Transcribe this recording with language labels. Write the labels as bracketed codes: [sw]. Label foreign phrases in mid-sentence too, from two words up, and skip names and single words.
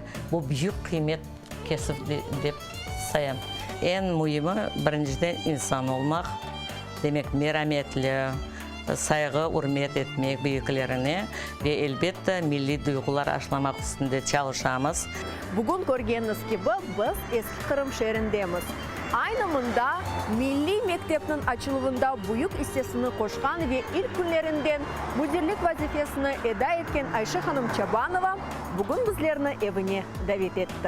[crh] Bu büyük kıymet kesip dep sayam. En mühimi birinciden insan olmak, demek merhametli, saygı, hürmet etmek büyüklerine ve elbette milli duygular aşılamak üstünde çalışamız. Bugün gördüğünüz gibi biz eski Kırım şehrindemiz. Aynı mında Milli Mektep'nin açılımında büyük hissesini koşkan ve ilk günlerinden müdürlük vazifesini eda etken Ayşe Hanım Çabanova bugün bizlerini evine davet etti.